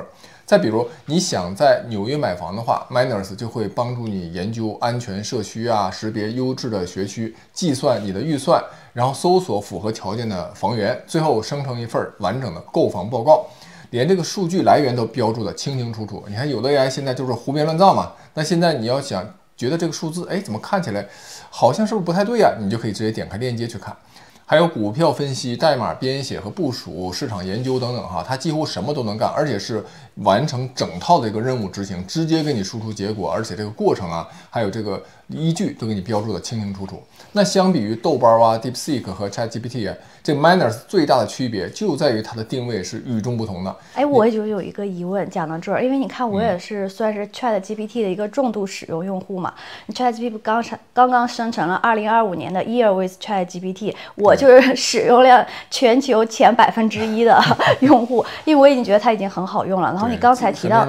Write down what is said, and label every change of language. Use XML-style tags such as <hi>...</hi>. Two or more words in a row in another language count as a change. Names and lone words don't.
<zh>再比如你想在紐約買房的話， Miners 就會幫助你研究安全社區啊，識別優質的學區，計算你的預算，然後搜索符合條件的房源，最後生成一份完整的購房報告，連這個數據來源都標注的清清楚楚。你看有的 AI 現在就是胡編亂造嘛，那現在你要想覺得這個數字，哎，怎麼看起來好像是不是不太對呀？你就可以直接點開鏈接去看。還有股票分析、代碼編寫和部署、市場研究等等哈，它幾乎什麼都能幹，而且是完成整套的一個任務執行，直接給你輸出結果，而且這個過程啊，還有這個依據都給你標注的清清楚楚。那相比於豆瓣啊、DeepSeek 和 ChatGPT 啊，這 Miners 最大的區別就在於它的定位是與眾不同的。哎，我也就有一個疑問，講到這兒，因為你看我也是算是 ChatGPT 的一個重度使用用戶嘛。ChatGPT 剛剛生成了2025年的 Year with ChatGPT， 我就是使用量全球前1%的用戶，因為我已經覺得它已經很好用了。然後後你剛才提到</zh>